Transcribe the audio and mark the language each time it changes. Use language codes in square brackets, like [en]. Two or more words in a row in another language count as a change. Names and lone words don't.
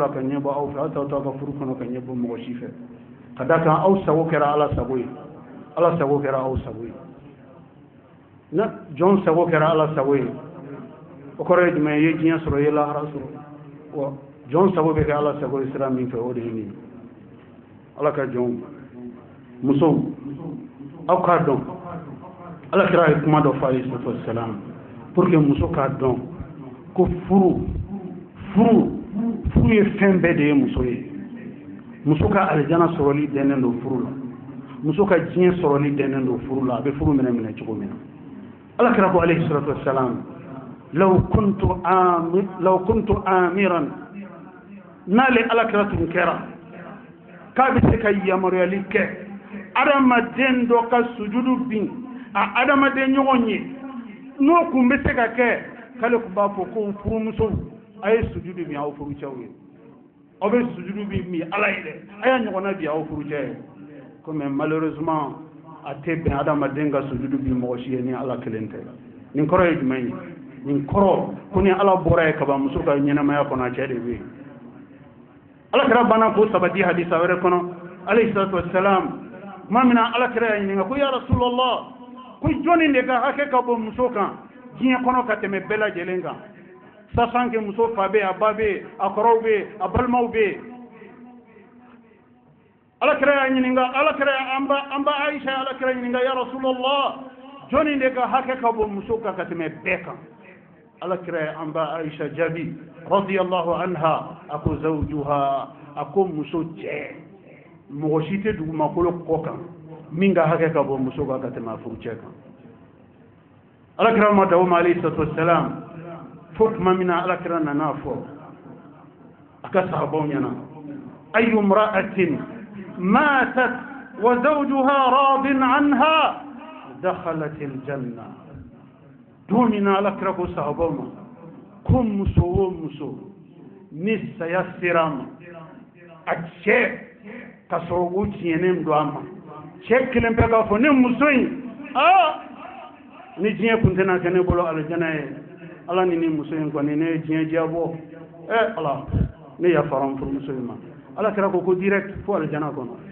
[bm] la ka ɲɛbɔ aw fɛ aw t'aw to a ka furu kɔnɔ ka ɲɛbɔ mɔgɔ si fɛ ka da kan aw sago kɛra ala sago ye ala sago kɛra aw sago ye na jɔn sago kɛra ala sago ye o kɔrɔ ye jumɛn ye diɲɛ sɔrɔ ye lahara sɔrɔ wa jɔn sago bɛ kɛ ala sago ye sira min fɛ o de ye nin ala ka jɔn musow aw k'a dɔn ala kɛra ye kuma dɔ fɔ [ar] عليه الصلاة والسلام [fr] pour que [bm] muso k'a dɔn ko furu ye fɛn bɛɛ de ye muso ye muso ka alijana sɔrɔli dɛnnen don furu la muso ka diɲɛ sɔrɔli dɛnnen don furu la a bɛ furu minɛ cogo min na ala kira ko [ar] عليه الصلاة والسلام لو كنت آمرا [bm] n'ale ala kira tun kɛra k'a bɛ se ka yamaruyali kɛ adamaden dɔ ka sujudu bin a adamaden ɲɔgɔn ye n'o kun bɛ se ka kɛ k'ale kun b'a fɔ ko furumuso a ye sujudu min aw furucɛw ye aw bɛ sujudu min ala ye dɛ a y'a ɲɔgɔnna bi aw furucɛ ye ko [fr] mais malheureusement [bm] a tɛ bɛn adamaden ka sujudu bi mɔgɔ si ye ni ala kelen tɛ nin kɔrɔ ye jumɛn ye nin kɔrɔ ko ni ala bɔra ye kaban muso ka ɲɛnamaya kɔnɔ a cɛ de bɛ yen ala kɛra banna k'o sabati hadisa wɛrɛ kɔnɔ [ar] عليه الصلاة والسلام [bm] tuma min na ala kɛra y'a ɲininka ko [ar] يا رسول الله [bm] ko jɔnni de ka hakɛ ka bɔ muso kan diɲɛ kɔnɔ ka tɛmɛ bɛɛ lajɛlen kan [fr] sachant que [bm] muso fa bɛ yen a ba bɛ yen a kɔrɔw bɛ yen a balimaw bɛ yen ala kɛra y'a ɲininka ala kɛra an ba Aisha ala kɛra ɲininka [ar] يا رسول الله [bm] jɔnni de ka hakɛ ka bɔ muso kan ka tɛmɛ bɛɛ kan ala kɛra an ba Aisha jaabi [ar] رضي الله عنها [bm] a ko zawjuha a ko muso cɛ mɔgɔ si tɛ dugumakolo kɔ kan min ka hakɛ ka bɔ muso kan ka tɛmɛ a furucɛ kan ala kira ma dawo ma [ar] عليه الصلاة [bm] wassalam fo tuma min na ala kira nana fɔ a ka sahabaw ɲɛna [ar] أي امرأة ماتت وزوجها راض عنها دخلت [bm] aljanna don min na ala kira ko sahabaw ma ko muso o muso ni saya sera ma a cɛ ka sɔrɔ o tiɲɛnen don a ma cɛ kelen bɛ k'a fɔ ne muso in ni diɲɛ kun tɛna kɛ ne bolo alijana ye ala ni muso in kɔni ne ye diɲɛ jabɔ ala ne yafara n furumuso in ma ala kɛra ko direct fo alijana kɔnɔ